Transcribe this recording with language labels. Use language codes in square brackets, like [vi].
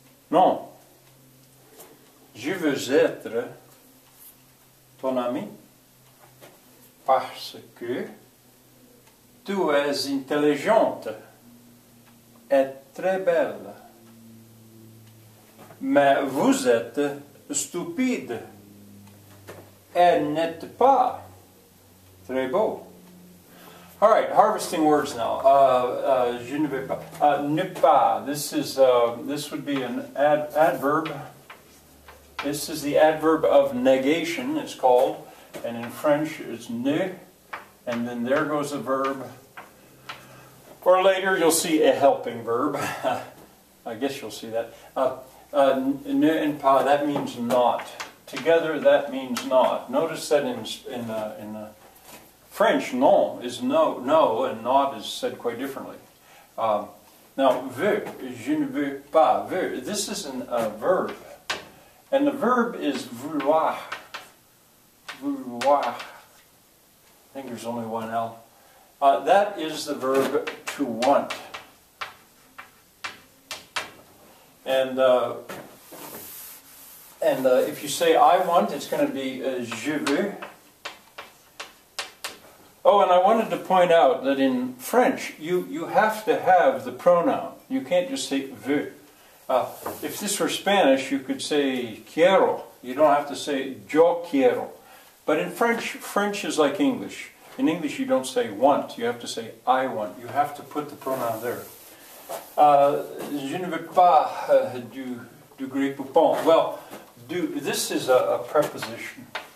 [fr] Non, je veux être ton ami parce que tu es intelligente et très belle. Mais vous êtes stupide et n'êtes pas très beau. [en] All right, harvesting words now. [fr] Je ne vais pas. Ne pas. [en] This would be an adverb. This is the adverb of negation. It's called, and in French it's ne, and then there goes a verb. Or later you'll see a helping verb. I guess you'll see that. Ne and pas. That means not. Together that means not. Notice that in French, non is no, and not is said quite differently. Now, veux, [fr] je ne veux pas, [en] veux, this is a verb. And the verb is vouloir. Vouloir. I think there's only one L. That is the verb to want. And if you say I want, it's going to be [fr] je veux. [en] Oh, and I wanted to point out that in French, you have to have the pronoun. You can't just say veux. If this were Spanish, you could say quiero. You don't have to say [es] yo quiero. [en] But in French is like English. In English, you don't say want. You have to say I want. You have to put the pronoun there. [fr] Je ne veux pas du grey poupon. Well, this is a preposition.